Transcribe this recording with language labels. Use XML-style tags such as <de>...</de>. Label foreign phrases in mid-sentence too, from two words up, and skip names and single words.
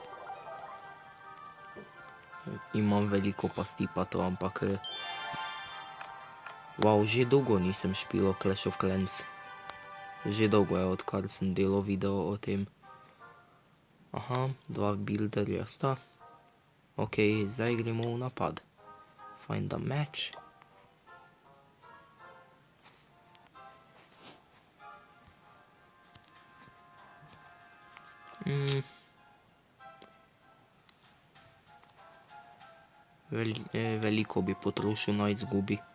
<sl>Imam veliko pasti pa to, ampak... Wow, že dolgo nisem špilal Clash of Clans. Že dolgo je, odkar sem delal video o tem. Aha, 2 builderja sta. Ok, zdaj gremo v napad.</sl> <en>Find a match.</en> <sl>Veliko bi potrošil na izgubi.</sl>